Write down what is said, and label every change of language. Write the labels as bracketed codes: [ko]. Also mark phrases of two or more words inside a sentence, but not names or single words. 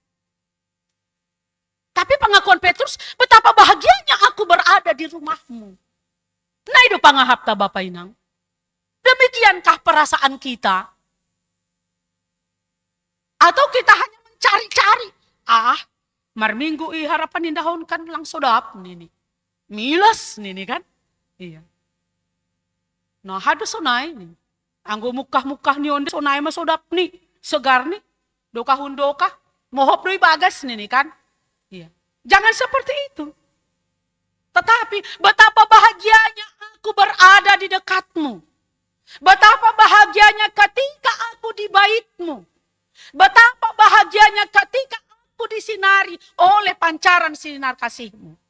[id] Tapi pengakuan Petrus, betapa bahagianya aku berada di rumah-Mu. Nah itu pangahapta Bapak Inang. Demikiankah perasaan kita? Atau kita hanya mencari-cari, [bts] marminggu harapan indahon kan lang sodap nini. Milas nini kan? Iya. Nah hadu sonay nih. Anggo mukah-mukah ni onde sonay masodap nih. [id] Segar nih. [bts] Dokah-hundokah. Mohop doi bagas nini kan? [id] Iya. Jangan seperti itu. Tetapi betapa bahagianya aku berada di dekatmu. Betapa bahagianya ketika aku di bait-Mu. Betapa bahagianya ketika aku disinari oleh pancaran sinar kasih-Mu.